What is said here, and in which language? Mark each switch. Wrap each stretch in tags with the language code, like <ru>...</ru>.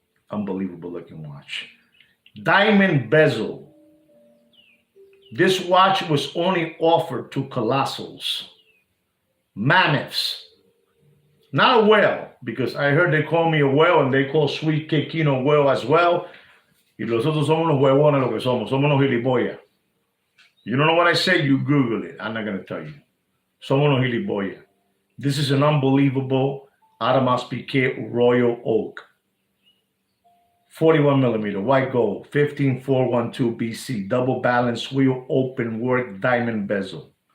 <en>Unbelievable looking watch. Diamond bezel. This watch was only offered to colossals, mammoths, not a whale, because I heard they call me a whale and they call Sweet Kikino whale as well.</en> <es>Y nosotros somos unos huevones lo que somos unos gilipollas.</es> <en>You don't know what I say, you Google it. I'm not going to tell you.</en> <es>Somos unos gilipollas.</es> <en>This is an unbelievable Audemars Piguet Royal Oak. 41 millimeter, white gold, 15412 BC, double balance wheel, open work, diamond bezel.</en>